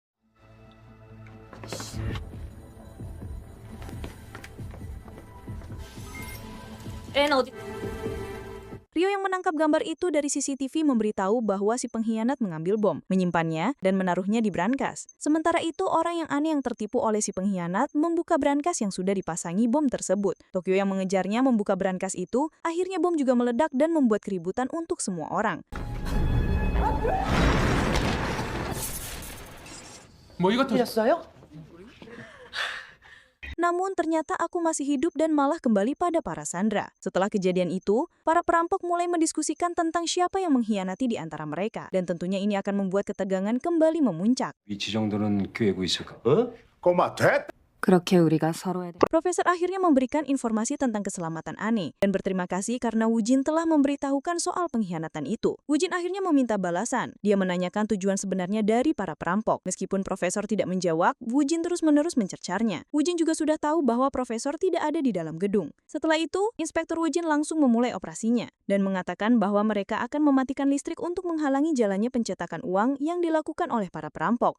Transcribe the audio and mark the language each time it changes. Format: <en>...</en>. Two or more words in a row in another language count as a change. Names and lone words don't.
<id>Rio yang menangkap gambar itu dari CCTV memberitahu bahwa si pengkhianat mengambil bom, menyimpannya, dan menaruhnya di brankas. Sementara itu, orang yang aneh yang tertipu oleh si pengkhianat membuka brankas yang sudah dipasangi bom tersebut. Tokyo yang mengejarnya membuka brankas itu, akhirnya bom juga meledak dan membuat keributan untuk semua orang.</id> <ko>뭐 이거 들렸어요?</ko> <id>Namun ternyata aku masih hidup dan malah kembali pada para sandera. Setelah kejadian itu, para perampok mulai mendiskusikan tentang siapa yang mengkhianati di antara mereka. Dan tentunya ini akan membuat ketegangan kembali memuncak.</id> <ko>위치 정도는 꿰고 있을까? 꼬마 돼? 그렇게 우리가 서로에 대해</ko> <id>Profesor akhirnya memberikan informasi tentang keselamatan Ane dan berterima kasih karena Woo-jin telah memberitahukan soal pengkhianatan itu. Woo-jin akhirnya meminta balasan. Dia menanyakan tujuan sebenarnya dari para perampok. Meskipun Profesor tidak menjawab, Woo-jin terus-menerus mencercarnya. Woo-jin juga sudah tahu bahwa Profesor tidak ada di dalam gedung. Setelah itu, Inspektur Woo-jin langsung memulai operasinya dan mengatakan bahwa mereka akan mematikan listrik untuk menghalangi jalannya pencetakan uang yang dilakukan oleh para perampok.</id>